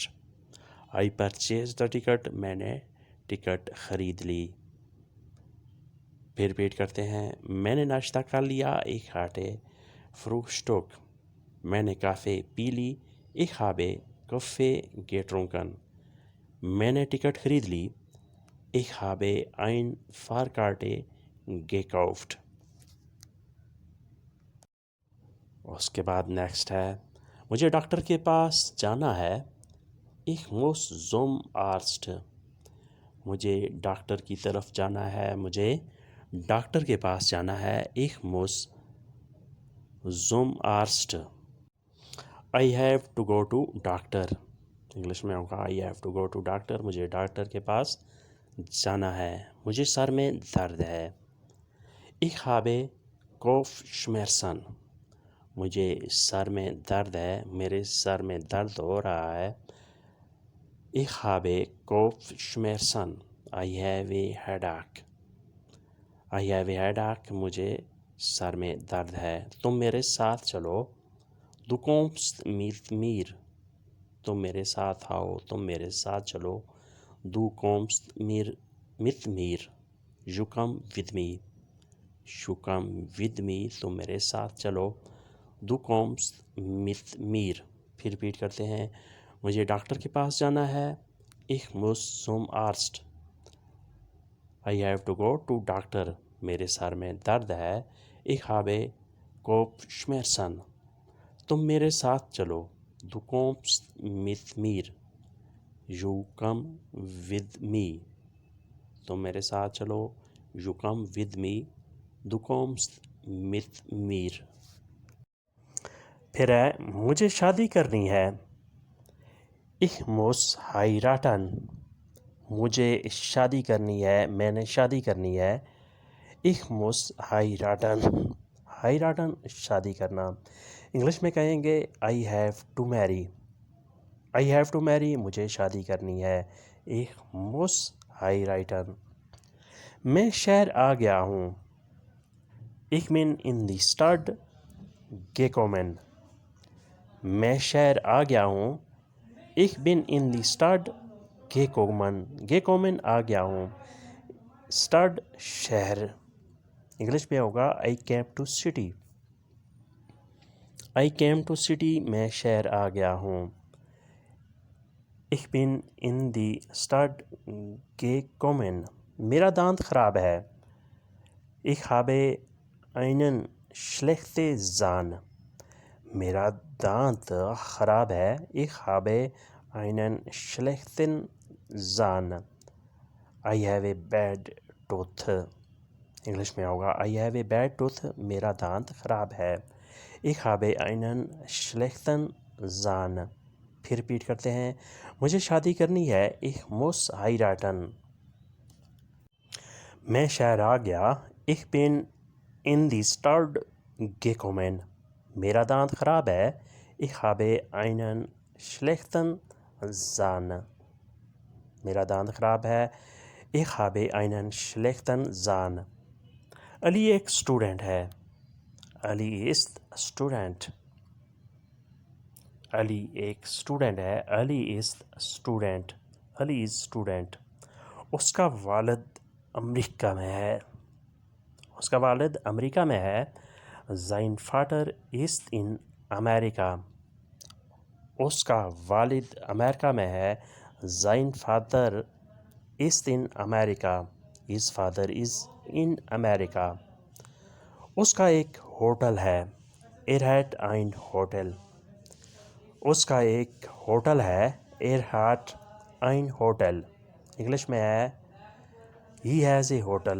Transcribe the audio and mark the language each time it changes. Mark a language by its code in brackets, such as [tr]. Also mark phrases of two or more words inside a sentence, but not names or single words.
[en] I purchase the ticket, [ur] میں نے ٹکٹ خرید لی۔ پھر ریپیٹ کرتے ہیں۔ میں نے ناشتہ کر لیا، [de] ich hatte Frühstück. [ur] میں نے کافی پی لی، [de] ich habe Kaffee getrunken. [ur] میں نے ٹکٹ خرید لی، [de] ich habe ein Fahrkarte gekauft. [ur] اس کے بعد نیکسٹ ہے، مجھے ڈاکٹر کے پاس جانا ہے، [de] ich muss zum Arzt۔ [ur] مجھے ڈاکٹر کی طرف جانا ہے، مجھے ڈاکٹر کے پاس جانا ہے، [de] ich muss zum Arzt۔ [en] I have to go to doctor۔ [ur] انگلش میں ہوگا [en] I have to go to doctor۔ [ur] مجھے ڈاکٹر کے پاس جانا ہے، مجھے سر میں درد ہے، [de] ich habe Kopfschmerzen۔ [ur] مجھے سر میں درد ہے، میرے سر میں درد ہو رہا ہے، [de] ich habe Kopfschmerzen۔ [en] I have a headache۔ I have a headache، [ur] مجھے سر میں درد ہے، تم میرے ساتھ چلو، [de] du kommst mit mir۔ [ur] تم میرے ساتھ آؤ، تم میرے ساتھ چلو، [de] du kommst mit mir۔ [en] you come with me۔ you come with me، [ur] تم میرے ساتھ چلو، [de] du kommst mit mir۔ [ur] پھر ریپیٹ کرتے ہیں، مجھے ڈاکٹر کے پاس جانا ہے، [de] ich muss zum Arzt۔ [en] I have to go to doctor۔ [ur] میرے سر میں درد ہے، [de] ich habe Kopfschmerzen۔ [ur] تم میرے ساتھ چلو، [de] du kommst mit mir۔ [en] you come with me۔ [ur] تم میرے ساتھ چلو، [en] you come with me، [de] du kommst mit mir۔ [ur] پھر ہے، مجھے شادی کرنی ہے، [de] ich muss heiraten۔ [ur] مجھے شادی کرنی ہے، میں نے شادی کرنی ہے، [de] ich muss heiraten۔ [ur] heiraten شادی کرنا۔ انگلش میں کہیں گے [en] I have to marry۔ I have to marry، [ur] مجھے شادی کرنی ہے، [de] ich muss heiraten۔ [ur] میں شہر آ گیا ہوں، [de] ich bin in die Stadt gekommen۔ [ur] میں شہر آ گیا ہوں، [de] ich bin in die Stadt gekommen۔ [ur] gekommen آ گیا ہوں، Stadt شہر۔ انگلش میں ہوگا [en] I came to city۔ I came to city، [ur] میں شہر آ گیا ہوں، [de] ich bin in die Stadt gekommen۔ [ur] میرا دانت خراب ہے، [de] ich habe einen schlechten Zahn۔ [ur] میرا دانت خراب ہے، [de] ich habe einen schlechten Zahn۔ [en] I have a bad tooth۔ [ur] انگلش میں ہوگا [en] I have a bad tooth، [ur] میرا دانت خراب ہے، [de] ich habe einen schlechten Zahn۔ [ur] پھر ریپیٹ کرتے ہیں، مجھے شادی کرنی ہے، [de] ich muss heiraten۔ [ur] میں شہر آ گیا، [de] ich bin in die Stadt gekommen۔ [ur] میرا دانت خراب ہے، [de] ich habe einen schlechten Zahn۔ [ur] میرا دانت خراب ہے، [de] ich habe einen schlechten Zahn۔ [ur] علی ایک اسٹوڈنٹ ہے، علی [de] ist student۔ [ur] علی ایک اسٹوڈنٹ ہے، علی [de] ist student۔ [ur] علی [en] is student۔ [ur] اس کا والد امریکہ میں ہے، اس کا والد امریکہ میں ہے، [de] sein Vater ist in America۔ [ur] اس کا والد امریکہ میں ہے، [de] sein Vater is in America. [en] His father is in America. [ur] اس کا ایک ہوٹل ہے. [de] Er hat ein Hotel. [ur] اس کا ایک ہوٹل ہے. [de] Er hat ein Hotel. [ur] انگلش میں ہے [en] He has a hotel.